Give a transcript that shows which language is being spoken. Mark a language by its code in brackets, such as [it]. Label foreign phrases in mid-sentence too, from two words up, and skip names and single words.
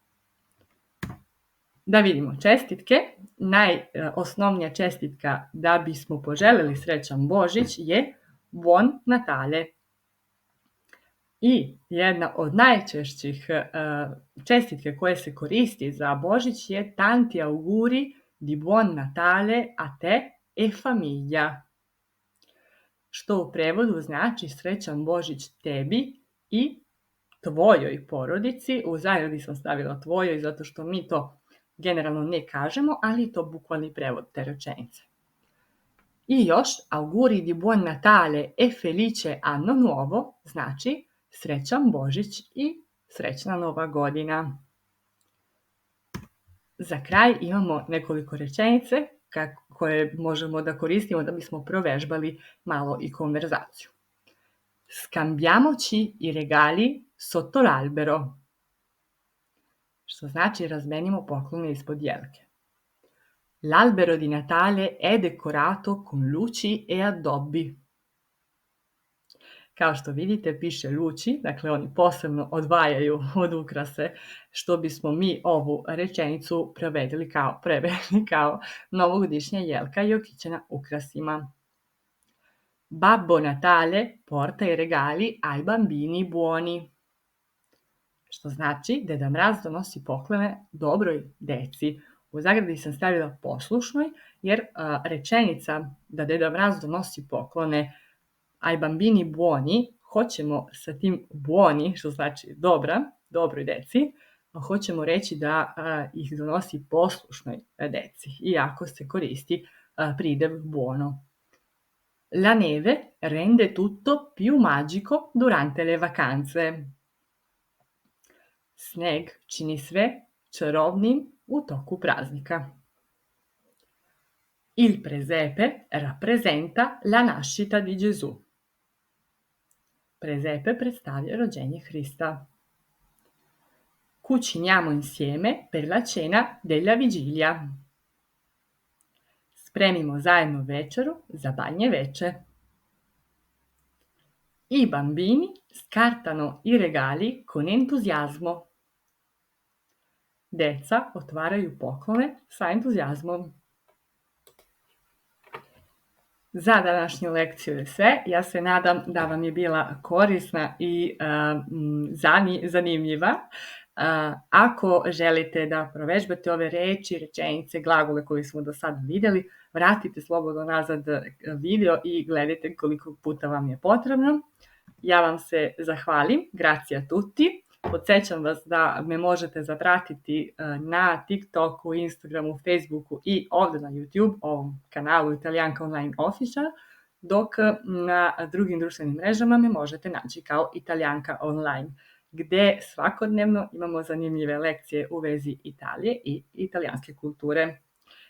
[sr] Da vidimo čestitke. Najosnovnija čestitka da bismo poželeli srećan Božić je [it] Buon Natale. [sr] I jedna od najčešćih čestitke koje se koristi za Božić je [it] Tanti auguri di Buon Natale a te e famiglia, [sr] što u prevodu znači srećan Božić tebi i tvojoj porodici. U zagradi sam stavila tvojoj zato što mi to generalno ne kažemo, ali je to bukvalni prevod te rečenice. I još, [it] auguri di buon Natale e felice anno nuovo [sr] znači srećan Božić i srećna nova godina. Za kraj imamo nekoliko rečenice koje možemo da koristimo da bismo provežbali malo i konverzaciju. [it] Scambiamoci i regali sotto l'albero, [sr] što znači razmenimo poklone ispod jelke. [it] L'albero di Natale è decorato con luci e addobbi. [sr] Kao što vidite piše luci, dakle oni posebno odvajaju od ukrase, što bismo mi ovu rečenicu preveli kao novogodišnja jelka je okićena ukrasima. [it] Babbo Natale porta i regali ai bambini buoni, [sr] što znači Deda Mraz donosi poklone dobroj deci. U zagradi sam stavila poslušnoj, jer rečenica da Deda Mraz donosi poklone [it] ai bambini buoni, [sr] hoćemo sa tim buoni, što znači dobroj deci, hoćemo reći da ih donosi poslušnoj deci, iako se koristi pridev buono. [it] La neve rende tutto più magico durante le vacanze. [sr] Sneg čini sve čarobnim u toku praznika. [it] Il presepe rappresenta la nascita di Gesù. [sr] Presepe predstavlja rođenje Hrista. [it] Cuciniamo insieme per la cena della vigilia. [sr] Spremimo zajedno večeru za Badnje veče. [it] I bambini scartano i regali con entuziasmo. [sr] Deca otvaraju poklone sa entuzijazmom. Za današnju lekciju je sve. Ja se nadam da vam je bila korisna i zanimljiva. Ako želite da provežbate ove reči, rečenice, glagole koje smo do sada vidjeli, vratite slobodno nazad video i gledajte koliko puta vam je potrebno. Ja vam se zahvalim. [it] Grazie a tutti. [sr] Podsjećam vas da me možete zapratiti na TikToku, Instagramu, Facebooku i ovdje na YouTube, ovom kanalu Italijanka Online Official, dok na drugim društvenim mrežama me možete naći kao Italijanka Online, gdje svakodnevno imamo zanimljive lekcije u vezi Italije i italijanske kulture.